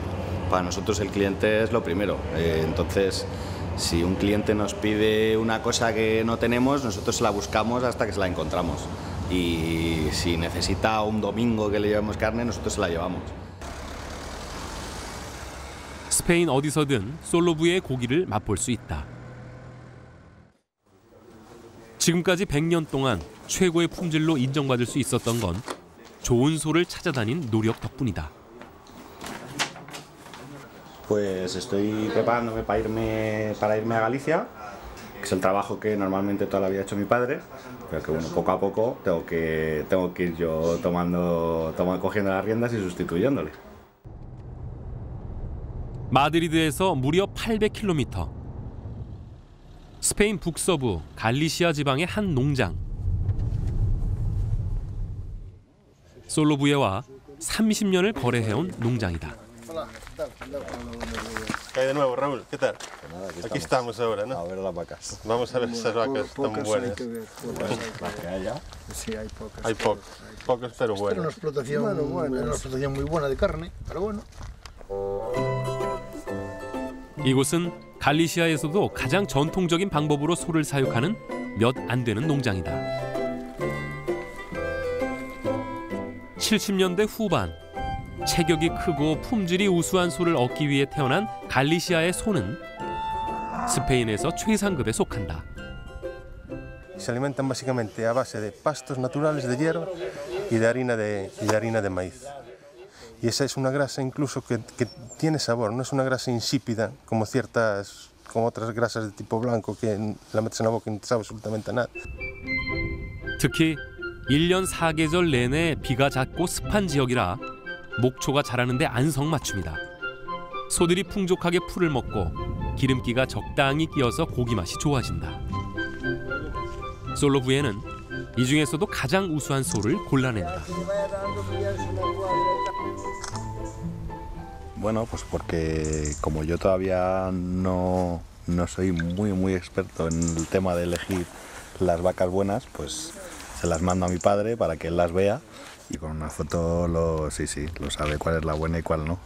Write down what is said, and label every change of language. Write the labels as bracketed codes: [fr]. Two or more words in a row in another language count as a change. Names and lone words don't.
[es] Para nosotros el cliente es lo primero. Entonces, si un cliente nos pide una cosa que no tenemos, nosotros se la buscamos hasta que se la encontramos. Y si necesita un domingo que le llevemos carne, nosotros se la llevamos. [ko] 스페인 어디서든 솔로부의 고기를 맛볼 수 있다. 지금까지 100년 동안 최고의 품질로 인정받을 수 있었던 건 좋은 소를 찾아다닌 노력 덕분이다. [es] Pues estoy preparándome para irme a Galicia, que es el trabajo que normalmente toda la vida ha hecho mi padre, pero que bueno, poco a poco tengo que ir yo cogiendo las riendas y sustituyéndole. [ko] 마드리드에서 무려 800km. 스페인 북서부 갈리시아 지방의 한 농장. 솔로부에와 30년을 거래해온 농장이다. [es] ¿Qué hay de nuevo, Raúl? ¿Qué tal? Aquí estamos ahora, ¿no? A ver las vacas. Vamos a ver esas vacas tan buenas. Las que haya. Sí, hay pocas. Hay pocas, pero Es buenas. una explotación muy buena de carne, pero bueno. [ko] 이곳은 갈리시아에서도 가장 전통적인 방법으로 소를 사육하는 몇 안 되는 농장이다. 70년대 후반, 체격이 크고 품질이 우수한 소를 얻기 위해 태어난 갈리시아의 소는 스페인에서 최상급에 속한다. [es] Se alimentan básicamente a base de pastos naturales de hierba y de harina de maíz. Y esa es una grasa incluso que tiene sabor, no es una grasa insípida como otras grasas de tipo blanco que la metes en la boca y no te sabe absolutamente nada. [ko] 특히 1년 4계절 내내 비가 잦고 습한 지역이라 목초가 자라는데 안성맞춤이다. 소들이 풍족하게 풀을 먹고 기름기가 적당히 끼어서 고기 맛이 좋아진다. 솔로부에는 이 중에서도 가장 우수한 소를 골라낸다. [es] Bueno, pues porque como yo todavía no soy muy experto en el tema de elegir las vacas buenas, pues se las mando a mi padre para que él las vea y con una foto lo sabe cuál es la buena y cuál no.